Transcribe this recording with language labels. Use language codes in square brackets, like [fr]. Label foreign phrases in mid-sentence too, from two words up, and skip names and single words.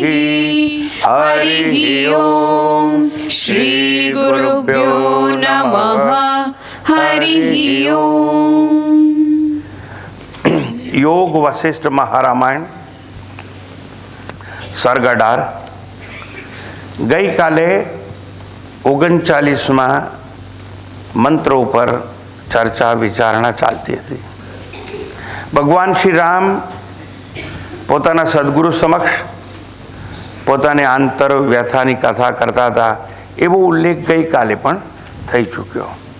[sa] हरिः ॐ श्री गुरुभ्यो नमः। हरिः ॐ। [gu] योग वशिष्ठ महारामायण सर्ग 18 ગઈ કાલે 39માં મંત્રો ઉપર ચર્ચા વિચારણા ચાલતી હતી. ભગવાન શ્રી રામ પોતાના સદગુરુ સમક્ષ પોતાની આંતર વ્યથાની કથા કરતા હતા એવો ઉલ્લેખ ગઈકાલે પણ થઈ ચૂક્યો.